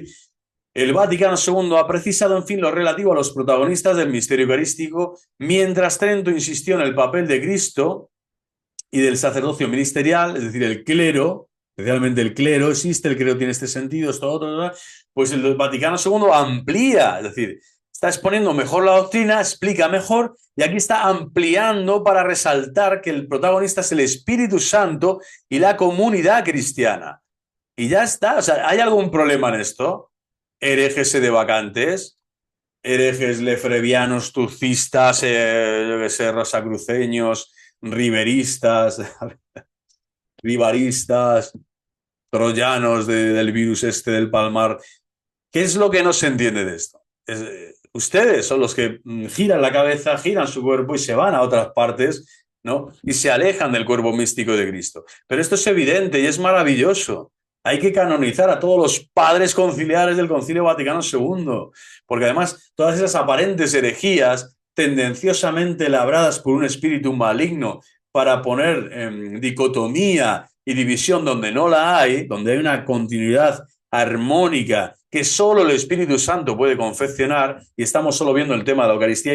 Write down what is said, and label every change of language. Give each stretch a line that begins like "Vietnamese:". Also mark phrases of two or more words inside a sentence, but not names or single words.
Spanish: El Vaticano II ha precisado, en fin, lo relativo a los protagonistas del misterio eucarístico, mientras Trento insistió en el papel de Cristo y del sacerdocio ministerial, es decir, el clero, especialmente el clero existe, el clero tiene este sentido, esto, otro, pues el Vaticano II amplía, es decir, está exponiendo mejor la doctrina, explica mejor, y aquí está ampliando para resaltar que el protagonista es el Espíritu Santo y la comunidad cristiana. Y ya está, o sea, ¿hay algún problema en esto? Herejes sedevacantes, herejes lefrevianos, turcistas, yo qué sé, rosacruceños, riveristas, rivaristas, troyanos del virus este del Palmar. ¿Qué es lo que no se entiende de esto? Ustedes son los que giran la cabeza, giran su cuerpo y se van a otras partes, ¿no? Y se alejan del cuerpo místico de Cristo. Pero esto es evidente y es maravilloso. Hay que canonizar a todos los padres conciliares del Concilio Vaticano II, porque además todas esas aparentes herejías tendenciosamente labradas por un espíritu maligno para poner dicotomía y división donde no la hay, donde hay una continuidad armónica que solo el Espíritu Santo puede confeccionar, y estamos solo viendo el tema de la Eucaristía.